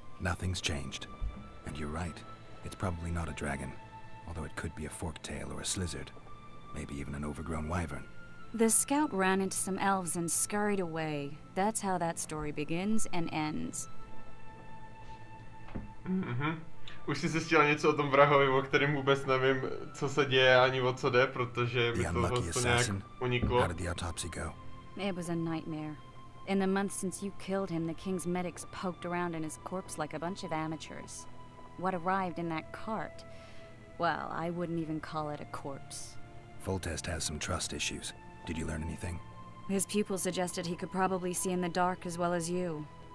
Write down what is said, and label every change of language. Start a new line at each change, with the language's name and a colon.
English: Nothing's changed. And you're right. It's probably not a dragon. Although it could be a forktail or a slizzard. Maybe even an overgrown wyvern. The scout ran into some elves and scurried away. That's how that story begins and ends.
Czech: Už jsi zjistil něco o tom vrahovi, o kterém vůbec nevím, co se děje ani o co jde, protože mi to nějak uniklo.
English: How did the autopsy go? It was a nightmare. In the months since you killed him, the king's medics poked around in his corpse like a bunch of amateurs. What arrived in that cart? Well, I wouldn't even call it a corpse. Foltest has some trust issues. Did you learn anything? His pupil suggested he could probably see in the dark as well as you.